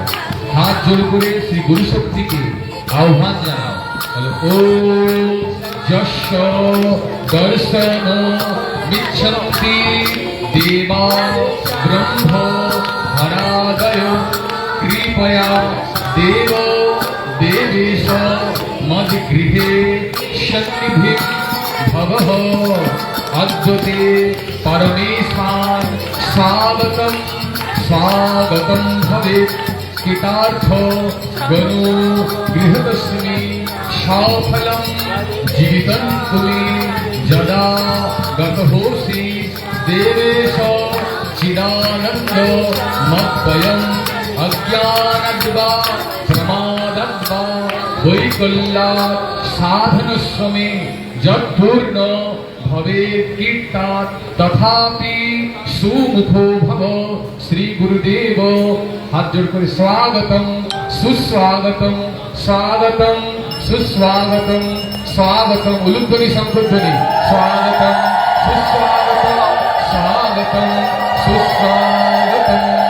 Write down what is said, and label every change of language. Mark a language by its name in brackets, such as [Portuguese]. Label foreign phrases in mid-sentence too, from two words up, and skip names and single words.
[Bangla] হাত জোর করে শ্রী গুরু শক্তিকে আহ্বান জানাও। [Sanskrit] বলো ওম যস্য দর্শন মিচ্ছন্তি দেবা ব্রহ্ম হরাদয় কৃপয়া দেব দেবেশ মদ্গৃহে সন্নিধিং ভবঃ অদ্যতে পরমেশান স্বাগতম স্বাগতম ভবেৎ কৃতার্থ গণো গৃহদস্মি সফলম জীবিতং তুমি যদা গতহোসি দেবেশ চিদানন্দ মদ্বয়ং অজ্ঞানদ্বা প্রমাদদ্বা বৈকল্যাৎ সাধনশ্রমে যৎপূর্ণ ভবেৎ কীর্তাৎ তথাপি সুমুখো ভব। [Bangla] শ্রী গুরুদেব হাত জোর করে স্বাগতম সুস্বাগতম স্বাগতম সুস্বাগতম স্বাগতম উলুধ্বনি শঙ্খধ্বনি স্বাগতম সুস্বাগতম স্বাগতম সুস্বাগতম।